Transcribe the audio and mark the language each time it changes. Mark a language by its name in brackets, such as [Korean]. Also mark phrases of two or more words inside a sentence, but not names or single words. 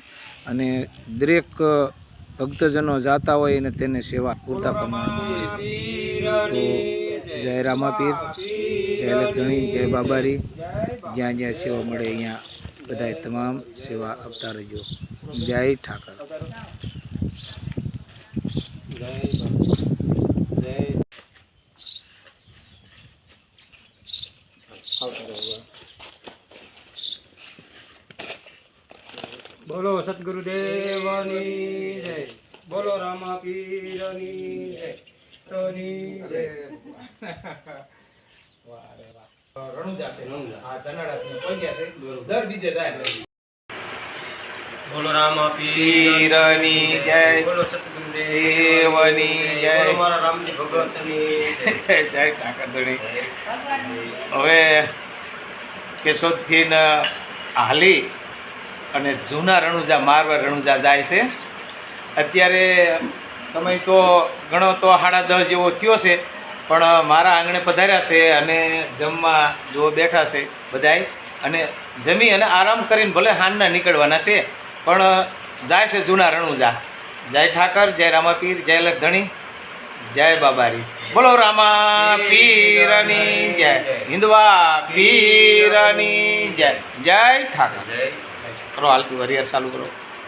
[Gujarati] અને દરેક ભક્તજનો જાતા હોય અને તેને સેવા પૂરતા પ્રમાણમાં મળે છે। તો જય રામાપીર, જય લખધણી, જય બાબારી। જ્યાં જ્યાં સેવા મળે અહીંયા બધાય તમામ સેવા આપતા રહેજો। જય ઠાકર। બોલો સતગુરુદેવની જય, બોલો રામાપીરની જય, તોની જય। રણુજા છે, આ ધનાડાથી પહોંચ્યા છે, દર બીજે જાય। બોલો રામાપીરની જય, બોલો સતગુરુદેવની જય, બોલો મારા રામજી ભગતની જય। જય ઠાકરધણી। હવે કેશોદથી હાલી અને જૂના રણુજા મારવા રણુજા જાય છે। અત્યારે સમય તો ઘણો તો 10:30 જેવો થયો છે, પણ મારા આંગણે પધાર્યા છે અને જમવા જો બેઠા છે બધાય। અને જમી અને આરામ કરીને ભલે હાંજના નીકળવાના છે, પણ જાય છે જૂના રણુજા। જય ઠાકર, જય રામાપીર, જય લખધણી, જય બાબારી। બોલો રામા પીરની જય, હિન્દવા પીરની જય। જય ઠાકર। કરો હાલતી વરિયર ચાલુ કરો।